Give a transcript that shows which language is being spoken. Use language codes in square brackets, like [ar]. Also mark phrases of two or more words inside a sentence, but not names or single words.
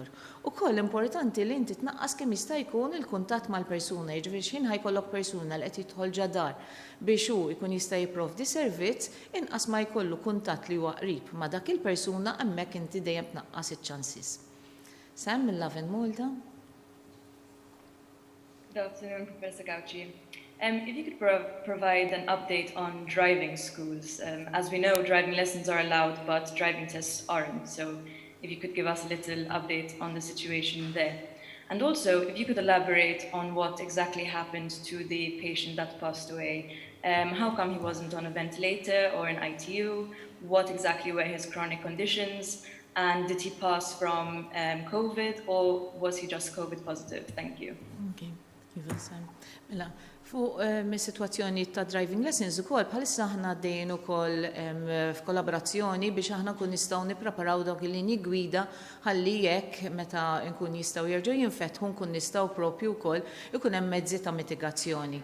[mt] Ukoll importanti li inti tnaqqas kemm jista' jkun il-kuntatt mal-persuna, jiġifieri x'in ħajkollok persuna li qed jidħol ġadar biex hu jkun jista' jipprovdi servizz inqas ma jkollu kuntatt li huwa qrib ma' dak il-persuna hemmhekk inti dejjem tnaqqas iċ-chances. Sam mill-Laven Malta. [en] Good afternoon, Professor Gauci. If you could provide an update on driving schools. As we know, driving lessons are allowed, but driving tests aren't. So if you could give us a little update on the situation there. And also, if you could elaborate on what exactly happened to the patient that passed away. How come he wasn't on a ventilator or an ITU? What exactly were his chronic conditions? And did he pass from COVID or was he just COVID positive? Thank you. Okay. [mt] Mela, fuq mis-sitwazzjoni ta' [en] driving lessons [mt] ukoll bħalissa aħna għaddejjin ukoll f'kollaborazzjoni biex aħna nkun nistgħu nippreparaw dawk il-linji gwida ħalli jekk meta nkun jistgħu jerġgħu jinfetħu nkun nistgħu proprju wkoll ikun hemm mezzi ta' mitigazzjoni.